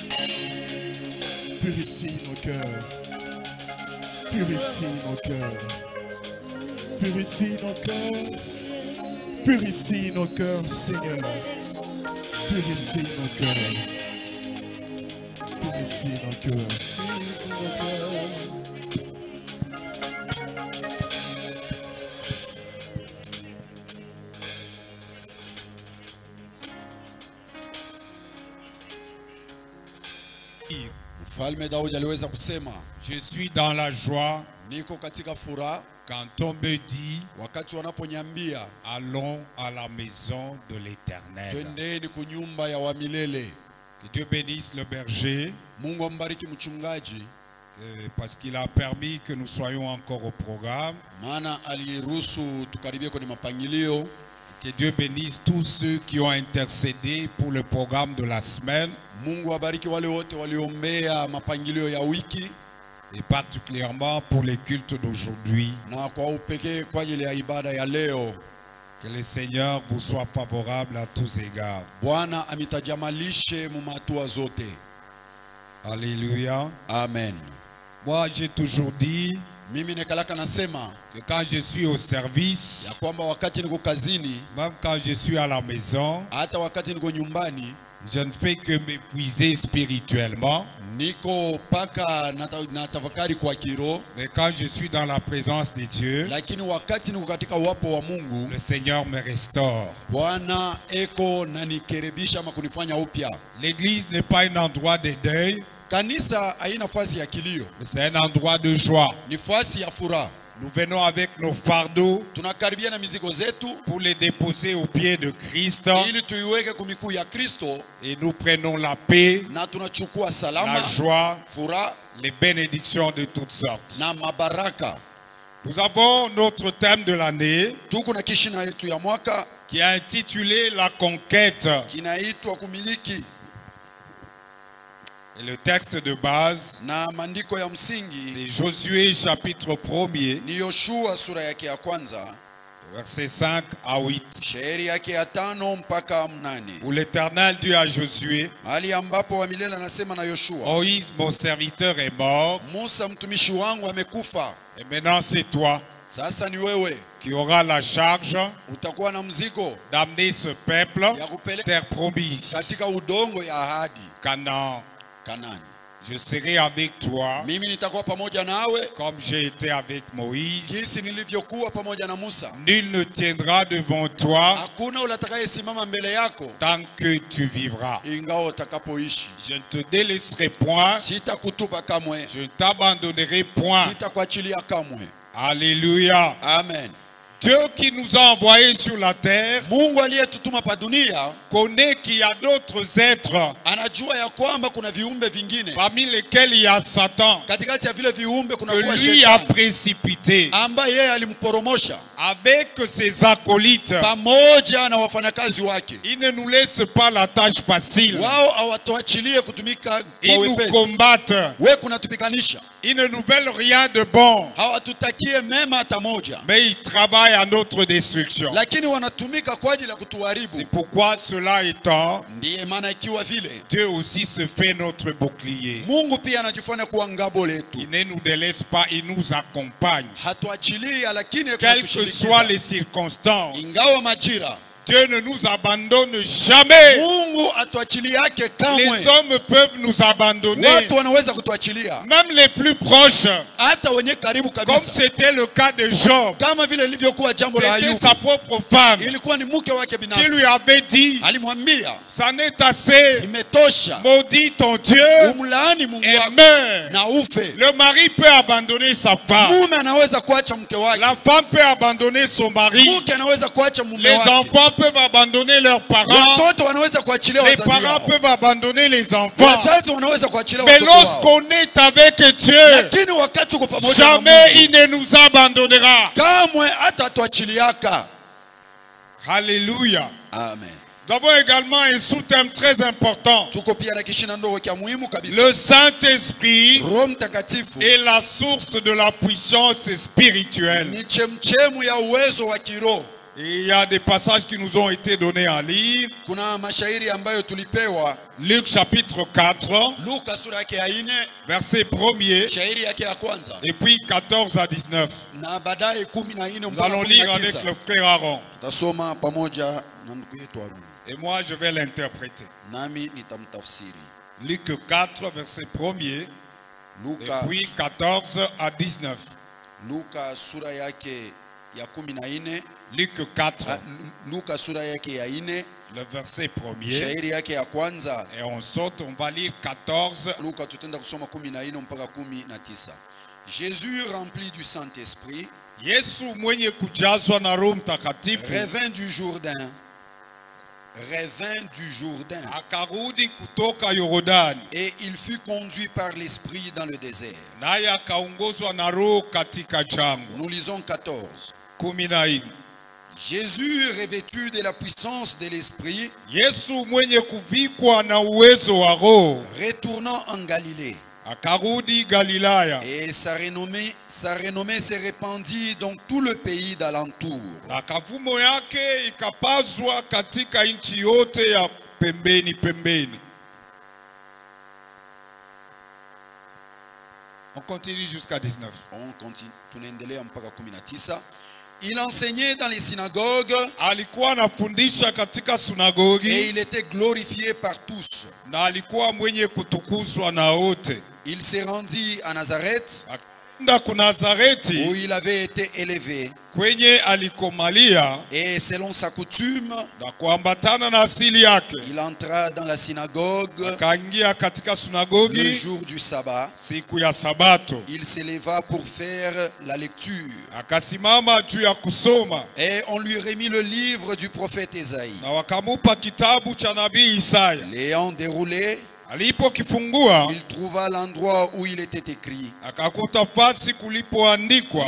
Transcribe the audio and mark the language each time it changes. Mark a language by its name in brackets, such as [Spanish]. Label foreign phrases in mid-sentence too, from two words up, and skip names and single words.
[French] Purifie nos cœurs. Purifie nos cœurs. Purifie nos cœurs. Purifie nos cœurs, Seigneur. Purifie nos cœurs. Purifie nos cœurs. [Swahili] Mfalme Daudi aliweza kusema, [French] je suis dans la joie [Swahili] niko katika furaha [French] quand on me dit [Swahili] wakati wanaponiambia [French] allons à la maison de l'Éternel. [Swahili] twendeni kunyumba ya wa milele. [French] Que Dieu bénisse le berger [Swahili] Mungu ambariki mchungaji [French] parce qu'il a permis que nous soyons encore au programme. [Swahili] maana aliruhusu tukaribie kwenye mapangilio. [French] Que Dieu bénisse tous ceux qui ont intercédé pour le programme de la semaine. [Swahili] Mungu abariki wale wote waliombea mapangilio ya wiki [French] et particulièrement pour les cultes d'aujourd'hui. [Swahili] na kwa upekee kwa ajili ya ibada ya leo. [French] Que le Seigneur vous soit favorable à tous égards. [Swahili] Bwana amitajamalishe mumatua zote. [French] Alléluia. Amen. Moi j'ai toujours dit [Swahili] mimi nekalaka nasema [French] que quand je suis au service, [Swahili] ya kwamba wakati niko kazini, [French] même quand je suis à la maison, [Swahili] hata wakati niko nyumbani, [French] je ne fais que m'épuiser spirituellement. [Swahili] Niko paka natafakari kwa kiroho. [French] Mais quand je suis dans la présence de Dieu, [Swahili] lakini wakati niko katika uwepo wa Mungu, [French] le Seigneur me restaure. [Swahili] Bwana eko na nikerebisha ama kunifanya upya. [French] L'église n'est pas un endroit de deuil. [Swahili] Kanisa haina nafasi ya kilio. [French] C'est un endroit de joie. [Swahili] Nafasi ya furaha. [French] Nous venons avec nos fardeaux [Swahili] tunakaribia na mizigo zetu [French] pour les déposer aux pieds de Christ. [Swahili] Ili tuiweke kwa miguu ya Kristo. [French] Et nous prenons la paix, [Swahili] na tunachukua salama, [French] la joie, [Swahili] furaha, [French] les bénédictions de toutes sortes. [Swahili] na mabaraka. [French] Nous avons notre thème de l'année [Swahili] tuko na kishina yetu ya mwaka [French] qui est intitulé la conquête. [Swahili] Kinaitwa kumiliki. [French] Et le texte de base, [Swahili] na maandiko ya msingi, [French] c'est Josué chapitre 1er, [Swahili] ni Yoshua sura yake ya kwanza, [French] versets 5 à 8. [Swahili] shairi yake ya 5 mpaka 8. [French] Où l'Éternel dit à Josué, [Swahili] hali ambapo wa milele anasema na Yoshua, [French] Moïse mon serviteur est mort, [Swahili] Musa mtumishi wangu amekufa. [French] Et maintenant c'est toi [Swahili] sasa ni wewe [French] qui aura la charge [Swahili] utakuwa na mzigo [French] d'amener ce peuple [Swahili] ya kupeleka [French] terre promise, [Swahili] katika udongo ya ahadi, Canaan. Kanani. [French] Je serai avec toi [Swahili] mimi nitakuwa pamoja nawe [French] comme j'ai été avec Moïse. [Swahili] jinsi nilivyokuwa pamoja na Musa. [French] Nul ne tiendra devant toi [Swahili] hakuna utakayesimama mbele yako [French] tant que tu vivras. [Swahili] ingawa utakapoishi. [French] Je ne te délaisserai point, [Swahili] sitakutupa kamwe, [French] je ne t'abandonnerai point. [Swahili] sitakuachilia kamwe. [French] Alléluia. Amen. Dieu qui nous a envoyés sur la terre [Swahili] Mungu aliyetutuma pa dunia [French] connaît qu'il y a d'autres êtres [Swahili] anajua ya kwamba kuna viumbe vingine [French] parmi lesquels il y a Satan [Swahili] katikati ya vile viumbe kuna [French] que [Swahili] kuwa [French] lui a [Swahili] shetani [French] précipité [Swahili] ambaye yeye alimporomosha [French] avec ses acolytes. [Swahili] pamoja na wafanyakazi wake. [French] Il ne nous laisse pas la tâche facile. [Swahili] Wao hawatuachilie kutumika kwa [French] Ils nous [Swahili] wepesi. [French] combattent. [Swahili] Wewe kunatupikanisha. [French] Ils ne nous veulent rien de bon. [Swahili] Hawatutakie mema hata moja. [French] Mais ils travaillent à notre destruction. [Swahili] Lakini wanatumika kwa ajili ya [French] C'est [Swahili] kutuharibu. [French] pourquoi cela étant, [Swahili] Ndiye maana ikiwa vile [French] Dieu aussi se fait notre bouclier. [Swahili] Mungu pia anajifanya kuwa ngabo letu. [French] Il ne nous délaisse pas, il nous accompagne. [Swahili] Hatuachilie lakini [French] Quelles que soient les [Swahili] kutushirikiza. [French] circonstances, [Swahili] Ingawa majira [French] Dieu ne nous abandonne jamais. [Swahili] Mungu atuachilie yake [French] Les [Swahili] kamwe. [French] hommes peuvent nous abandonner, [Swahili] Watu wanaweza kutuachilia [French] même les plus proches, [Swahili] hata wenye karibu [French] comme [Swahili] kabisa. [French] c'était le cas de Job. [Swahili] Kama vile ilivyokuwa jambo la [French] C'était [Swahili] Ayubu. [French] sa propre femme [Swahili] Ilikuwa ni mke wake [French] qui [Swahili] binafsi. [French] lui avait dit, [Swahili] Alimwambia, [French] ça n'est assez, [Swahili] imetosha. [French] maudit ton Dieu [Swahili] Umlaani Mungu [French] et [Swahili] wako [French] meurs. [Swahili] na ufe. [French] Le mari peut abandonner sa femme, [Swahili] Mume anaweza kuacha mke wake. [French] la femme peut abandonner son mari, [Swahili] Mke anaweza kuacha mume [French] les [Swahili] wake. [French] enfants peuvent abandonner leurs parents, [Swahili] Watoto wanaweza kuachilia [French] les [Swahili] wazazi [French] parents [Swahili] wao. [French] peuvent abandonner les enfants. [Swahili] Wazazi wanaweza kuachilia [French] Mais [Swahili] watoto wao. [French] lorsqu'on est avec Dieu, [Swahili] Lakini wakati uko pamoja na [French] jamais [Swahili] Mungu, [French] il ne nous abandonnera. [Swahili] kamwe hata tuachiliaka. [French] Alléluia. Amen. Nous avons également un sous-thème très important. [Swahili] Tuko pia na kishina ndogo kia muhimu kabisa. [French] Le Saint-Esprit [Swahili] Roho Mtakatifu [French] est la source de la puissance spirituelle. [Swahili] ni chemchemu ya uwezo wa kiroho. [French] Et il y a des passages qui nous ont été donnés à lire. [Swahili] Kuna mashairi ambayo tulipewa. [French] Luc chapitre 4, [Swahili] Luka sura yake ya 4, [French] verset 1er, [Swahili] shairi yake ya kwanza [French] et puis 14 à 19. [Swahili] na baadaye 14 [French] Nous [Swahili] mpaka [French] allons lire avec 19. le frère Aaron. [Swahili] Tutasoma pamoja na ndugu yetu Haruni. [French] Et moi, je vais l'interpréter. [Swahili] Nami nitamtafsiri. [French] Luc 4, verset 1er, [Swahili] Luka, [French] et puis 14 à 19. [Swahili] Luka sura yake ya 14. [French] Luc 4, [Swahili] Luka sura yake ya 4, [French] le verset 1er. [Swahili] shairi yake ya kwanza. [French] Et on saute, on va lire 14. [Swahili] Luka tutenda kusoma 14 mpaka 19. [French] Jésus rempli du Saint-Esprit [Swahili] Yesu mwenye kujazwa na Roho Mtakatifu [French] revint du Jourdain. Revint du Jourdain. [Swahili] akarudi kutoka Yordani, [French] Et il fut conduit par l'Esprit dans le désert. [Swahili] naye akaongozwa na Roho katika jangwa. [French] Nous lisons 14. 14. Jésus, revêtu de la puissance de l'Esprit, [Swahili] Yesu mwenye kuvikwa na uwezo wa Roho [French] retournant en Galilée. [Swahili] akarudi Galilaya, [French] Et sa renommée se répandit dans tout le pays d'alentour. [Swahili] na kavumo yake ikapazwa katika nchi yote ya pembeni pembeni. [French] On continue jusqu'à 19. On continue, [Swahili] tunaendelea mpaka 19. [French] Il enseignait dans les synagogues [Swahili] Alikuwa anafundisha katika [French] et [Swahili] sunagogi [French] il était glorifié par tous. [Swahili] na alikuwa mwenye kutukuzwa na wote. [French] Il se rendit à Nazareth [Swahili] Akaenda ku Nazareti [French] où il avait été élevé. [Swahili] kwenye alikomalia, [French] Et selon sa coutume, [Swahili] na kuambatana na asili yake [French] il entra dans la synagogue [Swahili] akaingia katika [French] le [Swahili] sunagogi [French] jour du sabbat. [Swahili] siku ya Sabato, [French] Il s'éleva pour faire la lecture. [Swahili] akasimama juu ya kusoma, [French] Et on lui remit le livre du prophète Ésaïe. [Swahili] na wakamupa kitabu cha nabii Isaya. [French] L'ayant déroulé, [Swahili] Alipokifungua [French] il trouva l'endroit où il était écrit: [Swahili] akakuta fasi kulipoandikwa,